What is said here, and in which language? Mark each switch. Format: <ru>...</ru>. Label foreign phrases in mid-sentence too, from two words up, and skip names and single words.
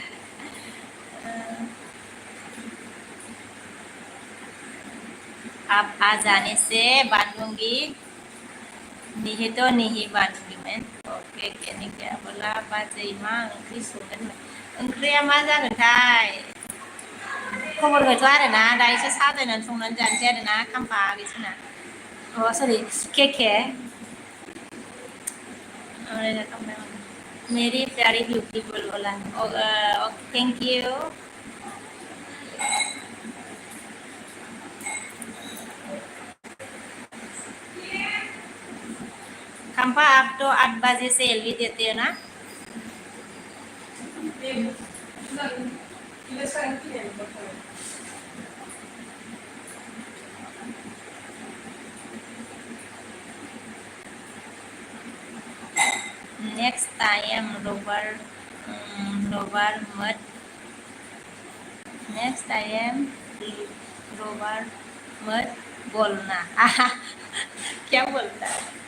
<hi>आप आ जाने से बांधूंगी नहीं तो नहीं बांधूंगी मैं ओके कहने क्या बोला</hi> <brx>बाजै मा ओंख्रि संगोन ओंख्रिया मा जागोनथाय खबर गैथ'आ आरोना दायोसो साजायनानै संनानै जानोसै आरोना खाम्फा बिसोरना</brx> <hi>सरि केके मेरी प्यारी ब्यूटीफुल बोला</hi> <en>thank you</en> <hi>खम्पा आप तो 8 बजे से एलवी देते हो ना</hi> <en>next time</en> <hi>रोबर मत</hi> <en>next time</en> <hi>रोबर मत बोलना क्या बोलता है</hi>